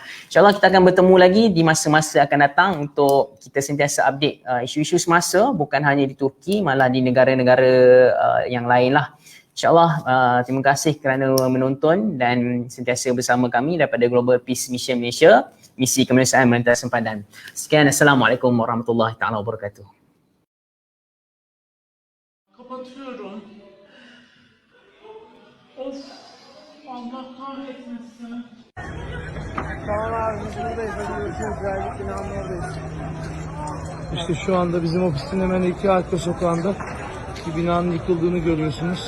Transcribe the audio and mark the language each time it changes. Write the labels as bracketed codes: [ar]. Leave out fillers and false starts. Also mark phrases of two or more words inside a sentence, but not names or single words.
[ms] InsyaAllah kita akan bertemu lagi di masa-masa akan datang untuk kita sentiasa update isu-isu semasa, bukan hanya di Turki, malah di negara-negara yang lain lah. InsyaAllah terima kasih kerana menonton dan sentiasa bersama kami daripada Global Peace Mission Malaysia, misi kemanusiaan melintas sempadan. Sekian, [ar] السلام عليكم ورحمة الله تعالى وبركاته. [tr] Kapatıyorum. Of, Allah kahretmesin. Tamam abi, biz buradayız. Hadi görüşürüz. Güzellik binanın oradayız. İşte şu anda bizim ofisin hemen iki arka sokağında bir binanın yıkıldığını görüyorsunuz.